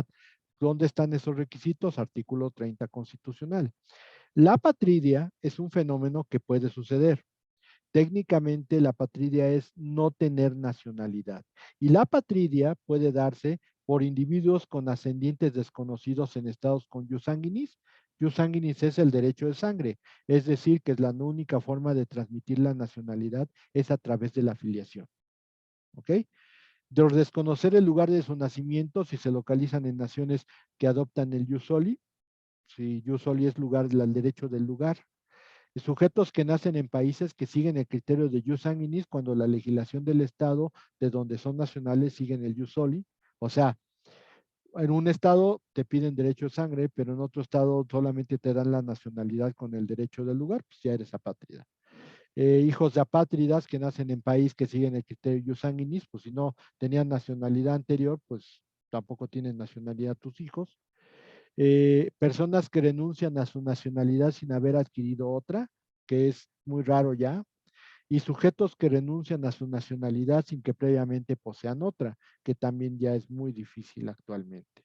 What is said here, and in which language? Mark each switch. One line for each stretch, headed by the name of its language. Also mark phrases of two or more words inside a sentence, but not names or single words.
Spanish: ¿Dónde están esos requisitos? Artículo 30 constitucional. La apatridia es un fenómeno que puede suceder. Técnicamente la apatridia es no tener nacionalidad y la apatridia puede darse por individuos con ascendientes desconocidos en estados con
Latin: jus sanguinis. Jus sanguinis
Spanish: es el derecho de sangre, es decir, que es la única forma de transmitir la nacionalidad es a través de la filiación. ¿Ok? De desconocer el lugar de su nacimiento, si se localizan en naciones que adoptan el
Latin: jus soli,
Spanish: si
Latin: jus soli
Spanish: es lugar, el derecho del lugar, sujetos que nacen en países que siguen el criterio de
Latin: jus sanguinis
Spanish: cuando la legislación del estado de donde son nacionales siguen el
Latin: jus soli.
Spanish: O sea, en un estado te piden derecho de sangre, pero en otro estado solamente te dan la nacionalidad con el derecho del lugar, pues ya eres apátrida. Hijos de apátridas que nacen en país que siguen el criterio
Latin: jus sanguinis,
Spanish: pues si no tenían nacionalidad anterior, pues tampoco tienen nacionalidad tus hijos. Personas que renuncian a su nacionalidad sin haber adquirido otra, que es muy raro ya, y sujetos que renuncian a su nacionalidad sin que previamente posean otra, que también ya es muy difícil actualmente.